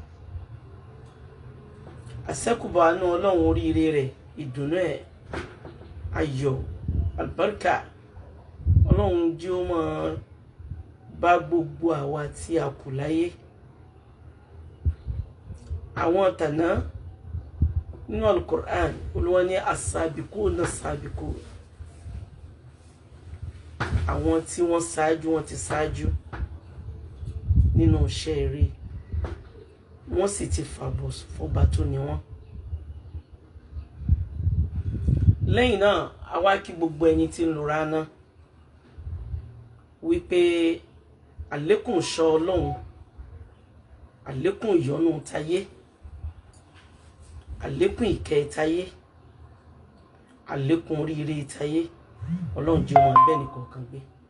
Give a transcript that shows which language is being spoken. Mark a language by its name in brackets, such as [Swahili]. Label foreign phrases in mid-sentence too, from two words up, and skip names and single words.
[Yoruba] Àṣẹ́kùbọ̀ àánú ọlọ́run oríire rẹ̀, ìdùnnú ẹ̀, ayọ̀, àlùbáríkà ọlọ́run jí ó máa bá gbogbo àwa tí a kù láyé. Àwọn tàná nínú Al-Qur'an Olúwa ní [Arabic] السابقون السابقون, [Yoruba] àwọn tí wọ́n ṣáájú, wọ́n ti ṣáájú nínú iṣẹ́ eré, wọ́n sì ti fàbọ̀ fọba tó ní wọ́n. Lẹ́yìn náà a wá kí gbogbo ẹni tí ń lora náà wípé àlékún ìṣọ́ ọlọ́run, àlékún ìyọ́nú tayé, àlékún ìkẹ́ tayé, àlékún oríire tayé ọlọ́run jẹ́ wọn bẹ́ẹ̀ nìkọ̀ọ̀kan gbé.